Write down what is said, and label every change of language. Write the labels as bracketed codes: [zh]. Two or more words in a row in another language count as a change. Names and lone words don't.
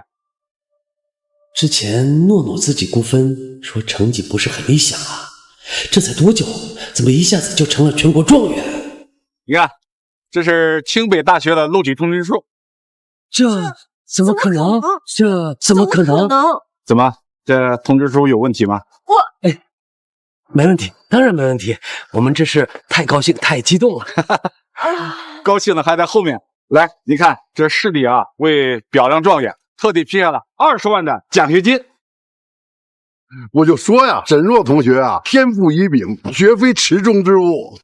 [zh] 之前諾諾自己估分說成績不是很理想啊，這才多久，怎麼一下子就成了全國狀元？你看，這是清北大學的錄取通知書。這怎麼可能？這怎麼可能？怎麼？ 這通知書有問題嗎？沒問題，當然沒問題。我們這是太高興、太激動了。高興的還在後面。來，你看，這市裡啊，為表揚狀元，特地批下了20萬的獎學金。我就說呀，沈若同學啊，天賦異稟，絕非池中之物。